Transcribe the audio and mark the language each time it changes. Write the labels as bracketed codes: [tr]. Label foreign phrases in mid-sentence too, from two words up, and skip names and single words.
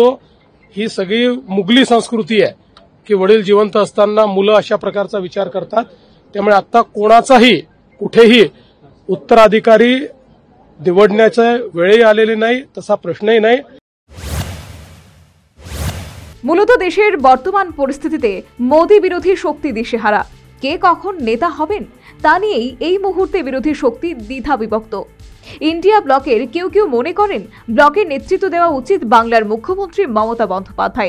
[mr] ही सगळी मुघली संस्कृती आहे की वडील जिवंत असताना मुलं अशा प्रकारचा विचार करतात। त्यामुळे आता कोणाचाही कुठेही उत्तराधिकारी निवडण्याचा वेळही आलेली नाही, तसा प्रश्नही नाही। [bn] মূলত দেশের বর্তমান পরিস্থিতিতে মোদি বিরোধী শক্তি দিশেহারা। কে কখন নেতা হবেন তা নিয়েই এই মুহূর্তে বিরোধী শক্তি দ্বিধা বিভক্ত। ইন্ডিয়া ব্লকের কেউ কেউ মনে করেন ব্লকের নেতৃত্ব দেওয়া উচিত বাংলার মুখ্যমন্ত্রী মমতা বন্দ্যোপাধ্যায়ের।